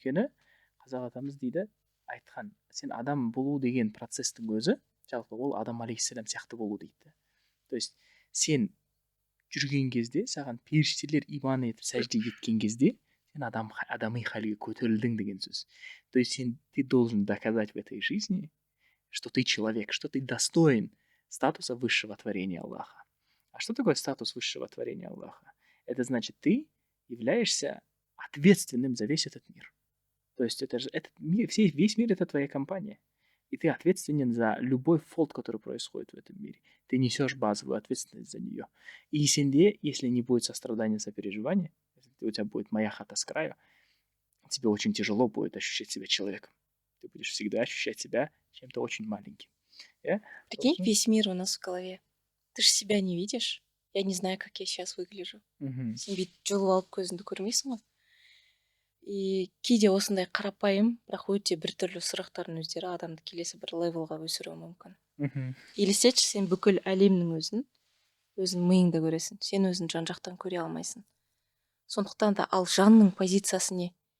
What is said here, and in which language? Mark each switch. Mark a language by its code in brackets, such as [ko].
[kk] Өйткені қазақ атамыз дейді, айтқан, сен адам болу деген процестің өзі жалпы ол Адам алейхиссалам сияқты болу дейді. То есть сен жүрген кезде, саған періштелер иман етіп сәжде еткен кезде, сен адами халге көтерілдің деген сөз. [ru] То есть ты должен доказать в этой жизни, что ты человек, что ты достоин статуса высшего творения Аллаха. А что такое статус высшего творения Аллаха? Это значит, ты являешься ответственным за весь этот мир. То есть этот мир, весь мир — это твоя компания. И ты ответственен за любой фолт, который происходит в этом мире. Ты несешь базовую ответственность за нее. И если не будет сострадания, сопереживания, если у тебя будет моя хата с краю, тебе очень тяжело будет ощущать себя человеком. Ты будешь всегда ощущать себя чем-то очень маленьким. Прикинь, весь мир у нас в голове. Ты же себя не видишь. Я не знаю, как я сейчас выгляжу. [kk] Сен бүйтіп жұлып алып көзіңді көрмейсің ғой. И кейде осындай қарапайым, бірақ өте біртүрлі сұрақтардың өздері адамды келесі бір левелға өсіруі мүмкін. Елестетші, сен бүкіл әлемнің өзін миыңда көресің. Сен өзін жан жақтан көре алмайсың. Сондықтан да ал жанның позициясы не?